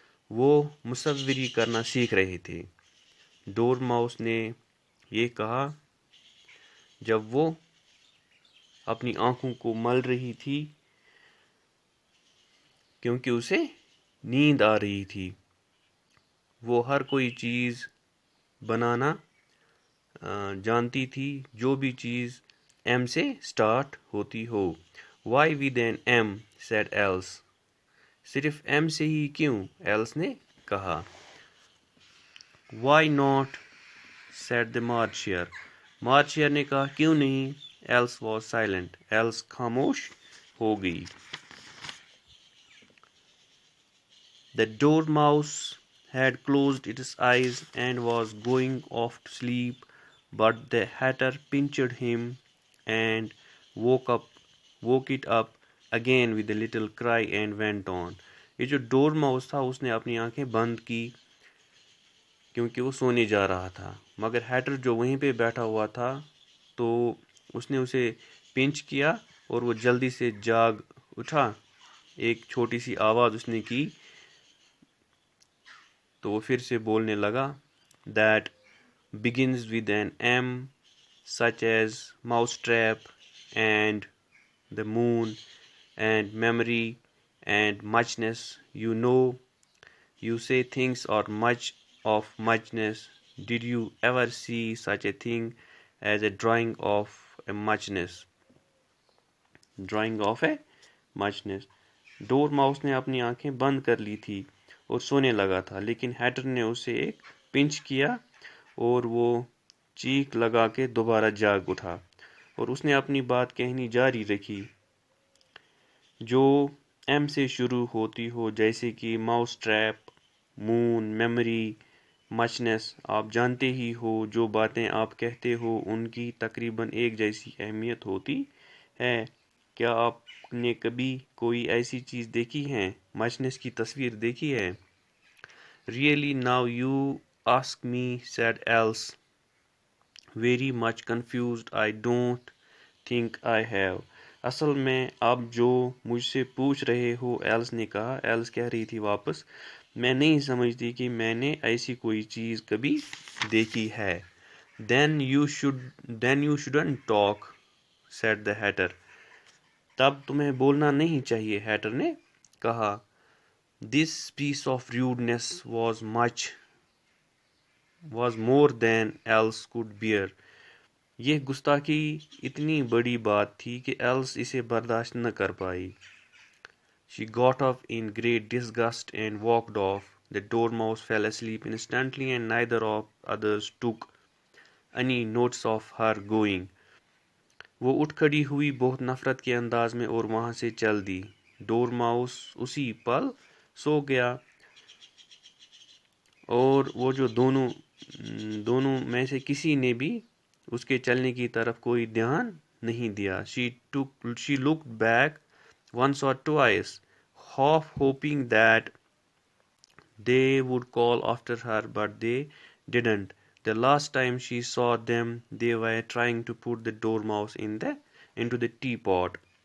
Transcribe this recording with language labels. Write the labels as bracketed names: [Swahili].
[Urdu] وہ مصوری کرنا سیکھ رہے تھے۔ ڈور ماؤس نے یہ کہا جب وہ اپنی آنکھوں کو مل رہی تھی کیونکہ اسے نیند آ رہی تھی۔ وہ ہر کوئی چیز بنانا جانتی تھی جو بھی چیز M سے سٹارٹ ہوتی ہو۔ [English] Why with an M, said Alice. [Urdu] صرف M سے ہی کیوں؟ ایلس نے کہا۔ [English] Why not, said the marcher. [Urdu] مارچر نے کہا، کیوں نہیں؟ [English] Alice was silent. [Urdu] ایلس خاموش ہو گئی۔ [English] The dormouse had closed its eyes and was going off to sleep, but the hatter pinched him and woke it up again with a little cry and went on. [Urdu] یہ جو ڈور mouse تھا اس نے اپنی آنکھیں بند کی کیونکہ وہ سونے جا رہا تھا، مگر ہیٹر جو وہیں پہ بیٹھا ہوا تھا تو اس نے اسے پنچ کیا اور وہ جلدی سے جاگ اٹھا۔ ایک چھوٹی سی آواز اس نے کی تو وہ پھر سے بولنے لگا، [English] that begins with an M, such as mousetrap and the moon and memory and muchness. You know, you say things are much of muchness. Did you ever see such a thing as a drawing of a muchness? Drawing of a muchness. [Urdu] Door mouse نے اپنی آنکھیں بند کر لی تھی اور سونے لگا تھا، لیکن ہیٹر نے اسے ایک پنچ کیا اور وہ چیخ لگا کے دوبارہ جاگ اٹھا، اور اس نے اپنی بات کہنی جاری رکھی جو M سے شروع ہوتی ہو، جیسے کہ ماؤس ٹریپ، مون، میموری، مچنس۔ آپ جانتے ہی ہو جو باتیں آپ کہتے ہو ان کی تقریباً ایک جیسی اہمیت ہوتی ہے۔ کیا آپ نے کبھی کوئی ایسی چیز دیکھی ہے، مچنس کی تصویر دیکھی ہے؟ [English] Really now you ask me, said Alice, very much confused. I don't think I have. [Urdu] اصل میں آپ جو مجھ سے پوچھ رہے ہو، ایلس نے کہا۔ ایلس کہہ رہی تھی واپس، میں نہیں سمجھتی کہ میں نے ایسی کوئی چیز کبھی دیکھی ہے۔ [English] Then you shouldn't talk, said the hatter. [Urdu] تب تمہیں بولنا نہیں چاہیے، ہیٹر نے کہا۔ [English] This piece of rudeness was more than Alice could bear. [Urdu] یہ گستاخی اتنی بڑی بات تھی کہ ایلس اسے برداشت نہ کر پائی۔ [English] She got up in great disgust and walked off. The Dormouse fell asleep instantly, and neither of others took any notice of her going. [Urdu] وہ اٹھ کھڑی ہوئی بہت نفرت کے انداز میں اور وہاں سے چل دی. ڈورماؤس اسی پل سو گیا اور وہ جو دونوں میں سے کسی نے بھی اس کے چلنے کی طرف کوئی دھیان نہیں دیا. [English] She looked back once or twice, half hoping that they would call after her, but they didn't. The last time she saw them, they were trying to put the dormouse into the teapot.